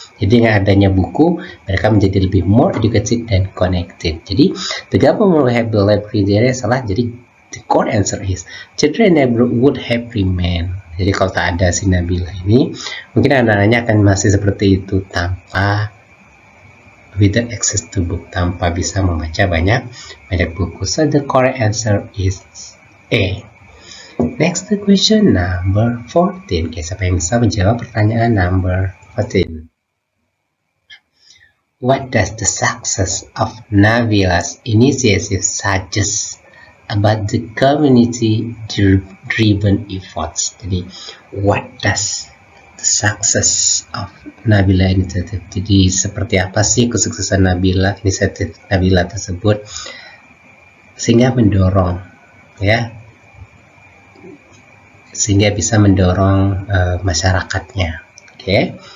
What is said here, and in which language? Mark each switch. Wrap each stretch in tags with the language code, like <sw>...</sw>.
<id>Jadi dengan adanya buku, mereka menjadi lebih</id> <en>more educated and connected. Jadi the government will have the library there, salah. Jadi the correct answer is children would have remained.</en> <id>Jadi kalau tak ada si Nabila ini, mungkin anak-anaknya akan masih seperti itu tanpa</id> <en>with the access to book,</en> <id>tanpa bisa membaca banyak buku.</id> <en>So the correct answer is A. Next question number 14.</en> <id>Oke, siapa yang bisa menjawab pertanyaan number 14?</id> <en>What does the success of Nabila's initiative suggest about the community-driven efforts? Jadi, what does the success of Nabila initiative?</en> <id>Jadi, seperti apa sih kesuksesan inisiatif Nabila tersebut sehingga mendorong sehingga bisa mendorong masyarakatnya. Oke.</id>